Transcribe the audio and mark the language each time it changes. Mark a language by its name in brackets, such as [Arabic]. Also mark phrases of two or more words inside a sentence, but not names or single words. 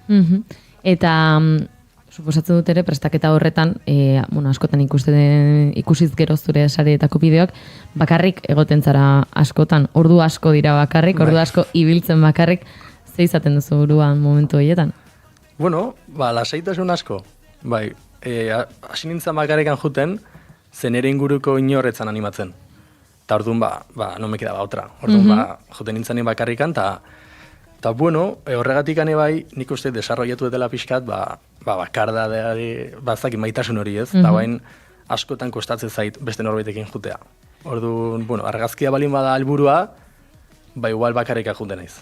[Basque] Eta suposatzen dut ere, prestaketa horretan, askotan ikusiz gero zure sareetako bideoak, bakarrik egoten zara askotan, ordu asko dira bakarrik, ordu asko ibiltzen bakarrik, ze izaten duzu buruan momentu horietan? Lasaitasun asko. Bai, hasi nintzen bakarrikan juten, zen ere inguruko inorretzan animatzen. Eta orduan, [Spanish] no me quedaba otra. [Basque] Orduan, juten nintzen bakarrikan, eta horregatik ane bai, nik uste desarrollatu dela pixkat, bakardadeari, bazaki maitasun hori ez, eta bain askotan kostatzen zait beste norbaitekin jutea. Orduan, argazkia balin bada helburua, igual bakarrika juten naiz.